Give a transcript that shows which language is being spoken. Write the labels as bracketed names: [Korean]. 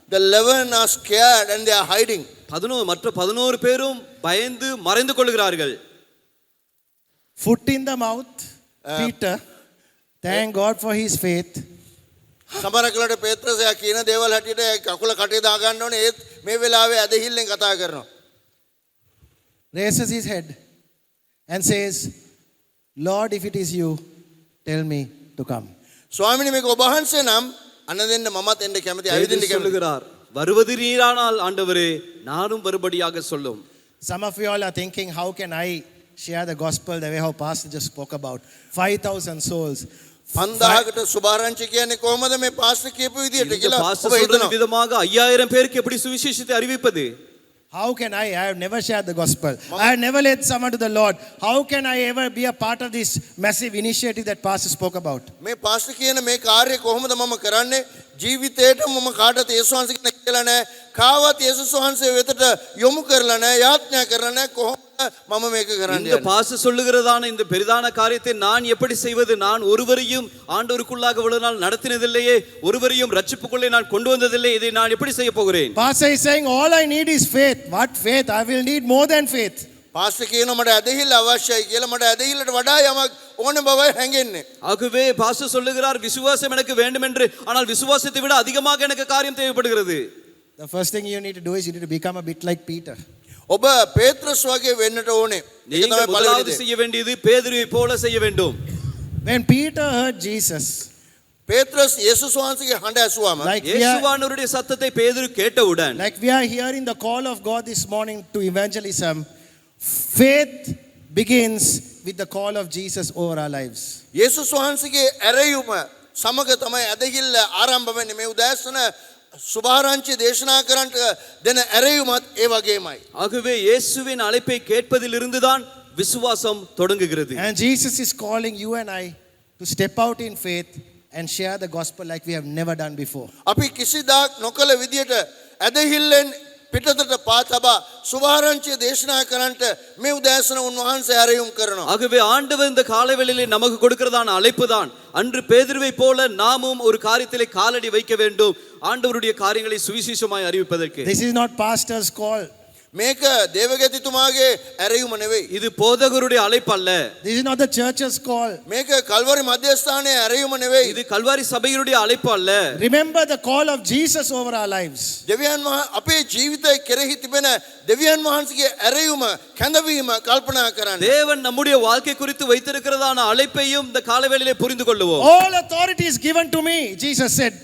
[English] The 11 are scared and they are hiding. [Tamil] மற்ற 11 பேரும் பயந்து மறைந்து கொள்கிறார்கள். [English] Foot in the mouth, Peter. Thank God for his faith. [Sinhala] සමහරකට පේත්‍රස් එයා කියන දේවල් හැටියට කකුල කටේ දා ගන්න ඕනේ. ඒත් මේ වෙලාවේ ඇදහිල්ලෙන් කතා කරනවා. [English] Raises his head and says, Lord, if it is you, tell me to come. [Sinhala] ස්වාමිනේ මේක ඔබ වහන්සේ නම් අන්න දෙන්න මමත් එන්න කැමති [Tamil] பேதுரு [Sinhala] ඇවිදින්න කැමති. [Tamil] சொல்லுகிறார், வருவது நீரானால் ஆண்டவரே நானும் வரும்படியாக சொல்லும். [English] Some of you all are thinking, how can I share the gospel the way how Pastor just spoke about? 5,000 souls. [Sinhala] 5000කට සුභාරංචි කියන්නේ කොහොමද මේ පාස්ටර් කියපු විදියට [Tamil] இந்த [Sinhala] කියලා [Tamil] பாஸ்டர் [Sinhala] ඔබ [Tamil] சொல்ற [Sinhala] හිතනවා. [Tamil] விதமாக 5000 பேருக்கு எப்படி சுவிசேஷத்தை அறிவிப்பது? [English] How can I have never shared the gospel. I have never led someone to the Lord. How can I ever be a part of this massive initiative that Pastor spoke about? [Sinhala] මේ pastor කියන මේ කාර්යය කොහොමද මම කරන්නේ? ජීවිතේට මම කාටවත් යේසුස් වහන්සේ කෙනෙක් කියලා නැහැ. කාවත් යේසුස් වහන්සේ වෙතට යොමු කරලා නැහැ. යාඥා කරලා නැහැ. කොහොමද මම මේක කරන්නේ? [Tamil] இந்த பாஸ்டர் சொல்லுகிறதான இந்த பெரிதான காரியத்தை நான் எப்படி செய்வது? நான் ஒருவரையும் ஆண்டவருக்குள்ளாக இவ்வளவு நாள் நடத்தினதில்லையே, ஒருவரையும் ரட்சிப்புக்குள்ளே நான் கொண்டு வந்ததில்லை, இதை நான் எப்படி செய்ய போகிறேன்? [English] Pastor is saying, all I need is faith. What faith? I will need more than faith. [Sinhala] Pastor කියනවා මට ඇදහිල්ල අවශ්‍යයි කියලා. මට ඇදහිල්ලට වඩා යමක් ඕන බවයි හැඟෙන්නේ. [Tamil] ஆகவே பாஸ்டர் சொல்லுகிறார், விசுவாசம் எனக்கு வேண்டும் என்று, ஆனால் விசுவாசத்தை விட அதிகமாக எனக்கு காரியம் தேவைப்படுகிறது. [English] The first thing you need to do is you need to become a bit like Peter. [Sinhala] ඔබ පේත්‍රස් වගේ වෙන්නට ඕනේ. ඒක [Tamil] நீங்கள் [Sinhala] තමයි [Tamil] முதலாவது [Sinhala] පළවෙනි දේ. [Tamil] செய்ய வேண்டியது பேதுருவை போல செய்ய வேண்டும். [English] When Peter heard Jesus, [Sinhala] පේත්‍රස් යේසුස් වහන්සේගේ හඬ ඇසුවාම [English] like we are, [Tamil] இயேசுவானவருடைய சத்தத்தை பேதுரு கேட்டவுடன், [English] like we are hearing the call of God this morning to evangelism, faith begins with the call of Jesus over our lives. [Sinhala] යේසුස් වහන්සේගේ ඇරයුම සමග තමයි ඇදහිල්ල ආරම්භ වෙන්නේ. මේ උදෑසන සුභාරංචි දේශනා කරන්නට දෙන ඇරයුමත් ඒ වගේමයි. [Tamil] ஆகவே இயேசுவின் அழைப்பை கேட்பதிலிருந்துதான் விசுவாசம் தொடங்குகிறது. [English] And Jesus is calling you and I to step out in faith and share the gospel like we have never done before. [Sinhala] අපි කිසිදාක් නොකළ විදියට ඇදහිල්ලෙන් පිටතට පා තබා සුභාරංචිය දේශනා කරන්නට මේ උදෑසන උන්වහන්සේ ඇරයුම් කරනවා. [Tamil] ஆகவே ஆண்டவர் இந்த காலைவேளையிலே நமக்கு கொடுக்கிறதான அழைப்பு தான், அன்று பேதுருவை போல நாமும் ஒரு காரியத்திலே காலடி வைக்க வேண்டும், ஆண்டவருடைய காரியங்களை சுவிசேஷமாய் அறிவிப்பதற்கு. [English] This is not pastor's call. [Sinhala] මේක දේවගතිතුමාගේ ඇරයුම නෙවෙයි. [Tamil] இது போதகருடைய அழைப்பு அல்ல. [English] This is not the church's call. [Sinhala] මේක කල්වරි මධ්‍යස්ථානයේ ඇරයුම නෙවෙයි. [Tamil] இது கல்வாரி சபையினுடைய அழைப்பு அல்ல. [English] Remember the call of Jesus over our lives. [Sinhala] දෙවියන් අපේ ජීවිතය කෙරෙහි තිබෙන දෙවියන් වහන්සේගේ ඇරයුම කැඳවීම කල්පනා කරන්න. [Tamil] தேவன் நம்முடைய வாழ்க்கை குறித்து வைத்திருக்கிறதான அழைப்பையும் இந்த காலவேளையிலே புரிந்து கொள்ளுவோம். [English] All authority is given to me, Jesus said.